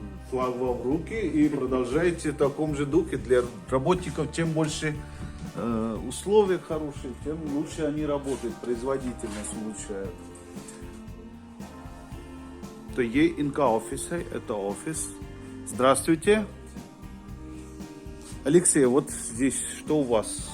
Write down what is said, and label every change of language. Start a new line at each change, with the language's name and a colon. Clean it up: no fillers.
Russian: Флаг вам в руки и продолжайте в таком же духе. Для работников чем больше условия хорошие, тем лучше они работают, производительность улучшают.
Hindi: То ये इनका ऑफिस है,
Russian: это офис. Здравствуйте. Алексей, вот здесь что у вас?